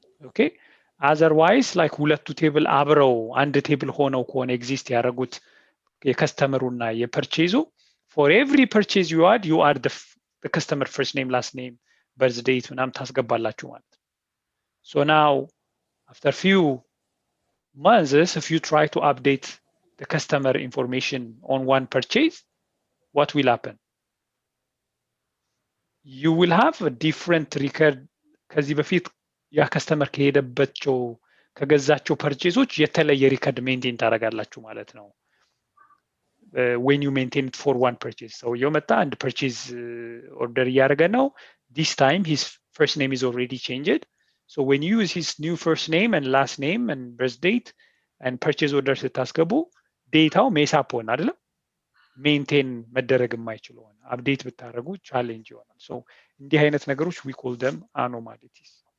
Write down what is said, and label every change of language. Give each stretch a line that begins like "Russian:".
English: ኦኬ አዘርዋይስ ላይክ
Amharic: ሁለቱ ቴብል አብረው አንድ ቴብል ሆነው ከሆነ ኤግዚስት ያደረጉት የከስተመሩና የፐርቼዙ
English: for every purchase you add the customer first name, last name, birth date
Amharic: ምናምን ታስገባላችሁ ማለት ነው።
English: So now after few months if you try to update the customer information on one purchase, what will happen? You will have a different record
Amharic: ከዚህ በፊት ያ ከስተመር ከሄደባቸው ከገዛቸው ፐርቼዞች የተለየ ሪከርድ ሜንቴን ታደርጋላችሁ ማለት ነው።
English: when you maintain it for one purchase. So you meta and purchase order
Amharic: እያደረገ ነው.
English: This time his first name is already changed. So when you use his new first name and last name and birth date and purchase order
Amharic: ስታስገቡ ዴታው ሜስ አፕ ሆነ አይደለም ሜንቴን መደረግ የማይችል ሆነ አፕዴት ብታደርጉ ቻሌንጅ ይሆናል።
English: So
Amharic: እንዲህ አይነት ነገሮች
English: we call them anomalies.